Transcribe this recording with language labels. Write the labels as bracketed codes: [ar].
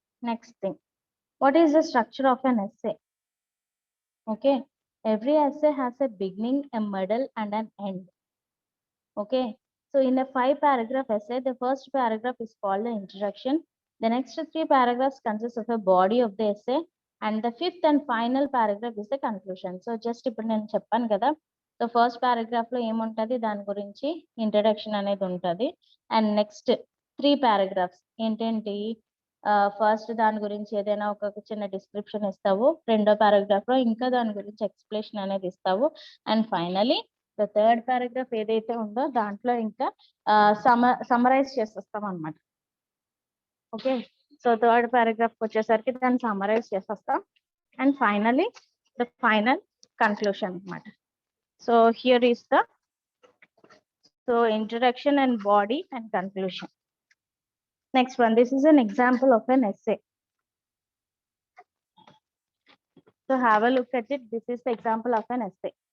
[en] Next thing, what is the structure of an essay? Okay, every essay has a beginning, a middle and an end. Okay, so in a 5 paragraph essay, the first paragraph is called the introduction. The next 3 paragraphs consist of a body of the essay and the 5th and final paragraph is the conclusion. [te] So just ఇప్పుడు నేను చెప్పాను కదా, so first paragraph లో ఏముంటది, దాని గురించి introduction అనేది ఉంటది. అండ్ నెక్స్ట్ 3 పారాగ్రాఫ్స్ ఏంటంటి, ఫస్ట్ దాని గురించి ఏదైనా ఒక చిన్న డిస్క్రిప్షన్ ఇస్తావు, రెండో పారాగ్రాఫ్ లో ఇంకా దాని గురించి ఎక్స్ప్లెనేషన్ అనేది ఇస్తావు, and finally the third paragraph ఏదైతే ఉందో దాంట్లో ఇంకా సమరైజ్ చేసేస్తాం అన్నమాట. ఓకే, సో థర్డ్ పారాగ్రాఫ్ వచ్చేసరికి దాన్ని సమరైజ్ చేసేస్తాం and finally the final conclusion అన్నమాట. [en] So here is the introduction and body and conclusion. Next one, this is an example of an essay. So have a look at it. This is the example of an essay.